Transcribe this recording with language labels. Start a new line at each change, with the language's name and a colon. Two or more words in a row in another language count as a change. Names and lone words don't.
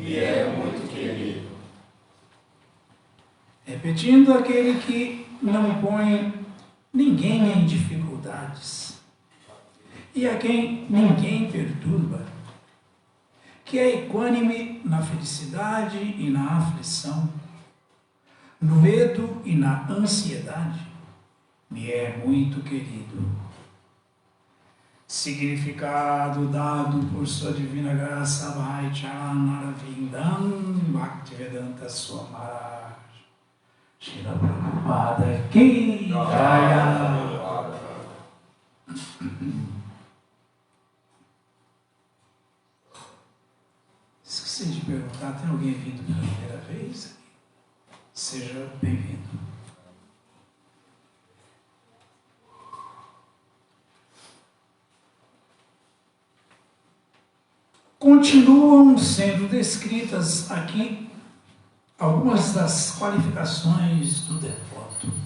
Portuguese: Repetindo, aquele que não põe ninguém em dificuldades e a quem ninguém perturba, que é equânime na felicidade e na aflição, no medo e na ansiedade, me é muito querido. Significado dado por sua divina graça, Bhai Charanarvindam Bhaktivedanta Swami Maharaj.
Hindi: Srila Prabhupada Ki Jaya.
Portuguese: Esqueci de perguntar, tem alguém vindo pela primeira vez? Seja bem-vindo. Continuam sendo descritas aqui algumas das qualificações do devoto.